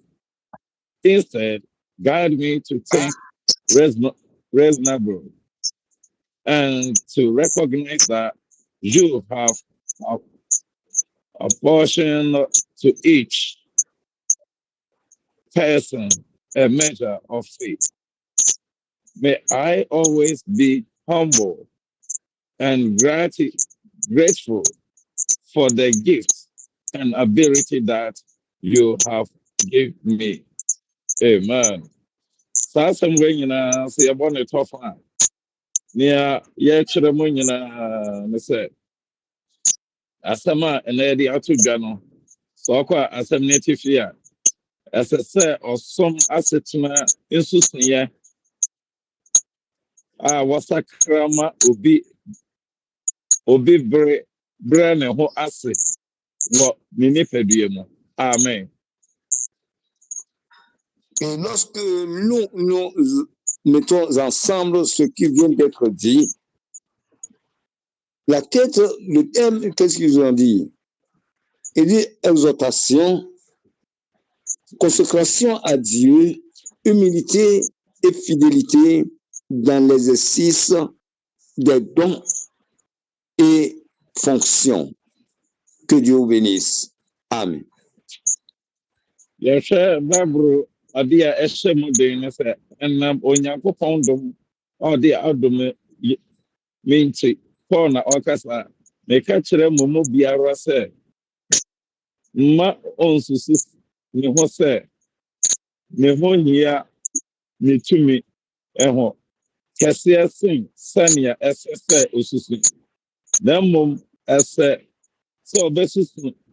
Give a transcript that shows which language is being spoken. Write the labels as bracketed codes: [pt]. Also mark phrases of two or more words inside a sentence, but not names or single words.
[en] Instead, guide me to think reasonable and to recognize that you have apportioned to each person a measure of faith. May I always be humble and grateful for the gifts and ability that you have given me. Amen. [ak] Saa asɛm wei nyinaa sɛ yɛbɔ ne tɔfa a nea yɛkyerɛ mu nyinaa ne sɛ asɛm a ɛnɛ yɛde ato dwa no sɛ ɔkɔ a asɛm no atifi a ɛsɛ sɛ ɔsom asetena nsusuiɛ a wɔsakra ma obi brɛ ne ho ase wɔ ne nipadua mu. Amen. [fr] Et lorsque nous mettons ensemble ce qui vient d'être dit, la tête, le thème, qu'est-ce qu'ils ont dit? Il dit exhortation, consécration à Dieu, humilité et fidélité dans l'exercice des dons et fonctions. Que Dieu vous bénisse. Amen. [ak] Yɛhwɛ Bible ade a ɛhyɛ mu den ne sɛ ɛnam Onyankopɔn dom ɔde adom me nti Paul na ɔkasa meka kyerɛ mo mu biara sɛ mma ɔnsusu ne ho sɛ ne ho hia ne tumi ɛho kɛseɛ sen sɛnea ɛsɛ sɛ osusu na mmom ɛsɛ sɛ ɔbɛsusu